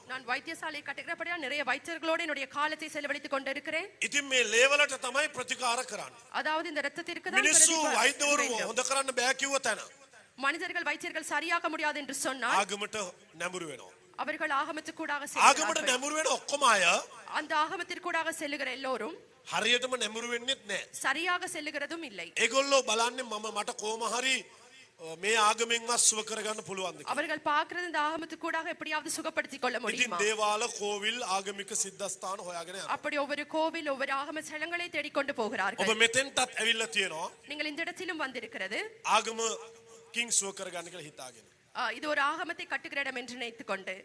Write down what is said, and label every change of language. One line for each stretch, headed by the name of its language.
Tamil: நான் வைத்தியசாலை கட்டுகிறபடியா நிறைய வைத்தியர்களோடு என்னுடைய காலத்தை செலவழித்துக் கொண்டிருக்கிறேன்.
Sinhala: ඉතින් මේ ලේවලට තමයි ප්‍රතිකාර කරන්නේ.
Tamil: அதாவது இந்த ரத்தத்திற்கு தான்
Sinhala: මිනිස්සු වෛද්‍යවරු
Tamil: வேண்டும்.
Sinhala: හොඳ කරන්න බෑ කිව්ව තැන
Tamil: மனிதர்கள் வைத்தியர்கள் சரியாக முடியாது என்று சொன்னால்
Sinhala: ආගමට නැඹුරු වෙනවා.
Tamil: அவர்கள் ஆகமத்துக்கூடாக
Sinhala: ආගමට
Tamil: செல்கிறார்கள்.
Sinhala: නැඹුරු වෙන ඔක්කොම අය
Tamil: அந்த ஆகமத்திற்கூடாக செல்லுகிற எல்லோரும்
Sinhala: හරියටම නැඹුරු වෙන්නෙත් නැහැ.
Tamil: சரியாக செல்லுகிறதும் இல்லை.
Sinhala: ඒගොල්ලෝ බලන්නේ මට කොහොම හරි මේ ආගමෙන්වත් සුව කරගන්න පුළුවන්ද කියලා.
Tamil: அவர்கள் பார்க்கிறது இந்த ஆகமத்துக்கூடாக எப்படியாவது சுகப்படுத்திக் கொள்ள
Sinhala: ඉතින්
Tamil: முடியுமா?
Sinhala: දේවාල කෝවිල් ආගමික සිද්ධාස්ථාන හොයාගෙන යනවා.
Tamil: அப்படி ஒவ்வொரு கோவில் ஒவ்வொரு ஆகம ஸ்தலங்களை தேடிக்கொண்டு
Sinhala: ඔබ
Tamil: போகிறார்கள்.
Sinhala: මෙතෙන්ටත් ඇවිල්ලා තියෙනවා
Tamil: நீங்கள் இந்த இடத்திலும் வந்திருக்கிறது.
Sinhala: ආගමකින් සුව කරගන්න කියලා හිතාගෙන.
Tamil: இது ஒரு ஆகமத்தை கட்டுகிற இடம் என்று நினைத்துக் கொண்டு